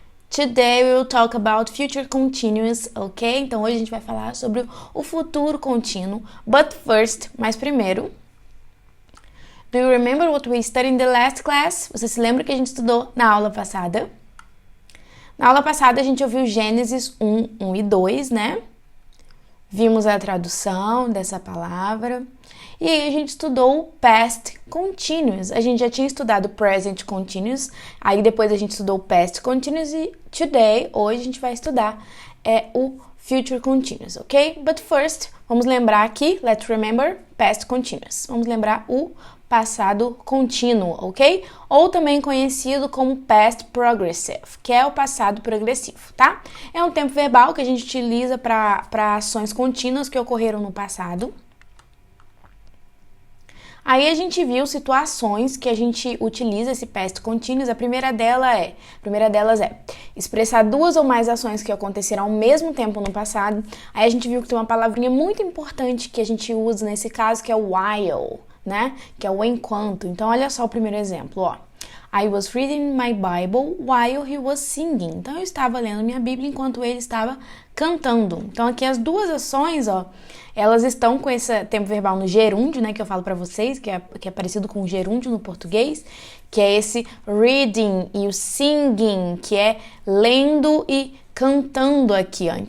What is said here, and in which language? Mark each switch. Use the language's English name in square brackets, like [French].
[English] Today we will talk about future continuous, ok? [Portuguese] Então hoje a gente vai falar sobre o futuro contínuo. [English] But first, [Portuguese] mas primeiro, [English] do you remember what we studied in the last class? [Portuguese] Você se lembra que a gente estudou na aula passada? Na aula passada a gente ouviu Gênesis 1 e 2, né? Vimos a tradução dessa palavra. E aí a gente estudou o past continuous. A gente já tinha estudado present continuous, aí depois a gente estudou o past continuous e hoje a gente vai estudar o future continuous, ok? [English] But first, [Portuguese] vamos lembrar aqui, [English] let's remember past continuous. [Portuguese] Vamos lembrar o passado contínuo, ok? Ou também conhecido como past progressive, que é o passado progressivo, tá? É um tempo verbal que a gente utiliza para ações contínuas que ocorreram no passado. Aí a gente viu situações que a gente utiliza esse past continuous. A primeira delas é expressar duas ou mais ações que aconteceram ao mesmo tempo no passado. Aí a gente viu que tem uma palavrinha muito importante que a gente usa nesse caso, que é o while, né? Que é o enquanto. Então olha só o primeiro exemplo, ó. [English] I was reading my Bible while he was singing. [Portuguese] Então eu estava lendo minha Bíblia enquanto ele estava cantando. Então aqui as duas ações, ó, elas estão com esse tempo verbal no gerúndio, né, que eu falo pra vocês, que é parecido com o gerúndio no português, que é esse reading e o singing, que é lendo e cantando aqui, ó.